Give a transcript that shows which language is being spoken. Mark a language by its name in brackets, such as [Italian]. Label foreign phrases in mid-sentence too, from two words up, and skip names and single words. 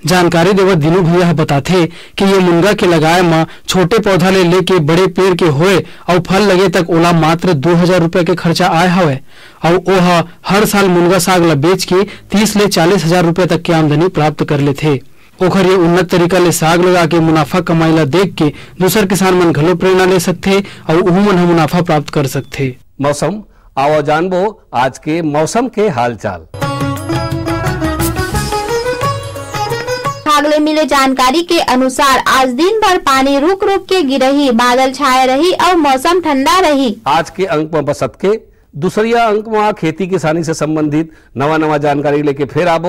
[Chhattisgarhi] जानकारी देवत दीनू भैया बताथे कि ये मुनगा के लगाए में छोटे पौधा ले लेके बड़े पेड़ के होए और फल लगे तक ओला मात्र 2000 रुपए के खर्चा आए हवे और ओहा हर साल मुनगा साग ला बेच के 30 ले 40 हजार रुपए तक के आमदनी प्राप्त कर लेथे। ओखर ये उन्नत तरीका ले साग लगा के मुनाफा कमाई ला देख के दूसर किसान मन घलो प्रेरणा ले सकथे और उहू मन मुनाफा प्राप्त कर सकथे। मौसम आओ जानबो आज के मौसम के हालचाल। अगले मिले जानकारी के अनुसार आज दिन भर पानी रुक रुक के गिरही, बादल छाए रही और मौसम ठंडा रही। आज के अंक में बसत के दूसरिया अंक में खेती किसानी से संबंधित नवा जानकारी लेके फिर आबो।